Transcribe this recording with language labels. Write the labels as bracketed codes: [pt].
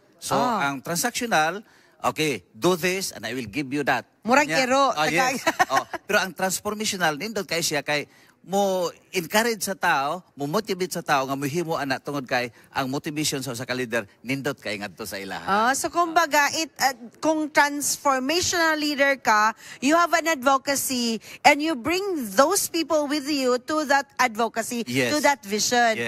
[en] So ang transactional, okay, do this and I will give you that. [ceb] Murag ero. [en] Yes. [ceb] Pero ang transformational, nindot kay siya kay mo encourage sa tao, mo motivate sa tao nga mohimo ana tungod kay ang motivation sa usa ka leader nindot kay ngadto sa ilaha. So kumbaga kung transformational leader ka, [en] you have an advocacy and you bring those people with you to that advocacy, to that vision.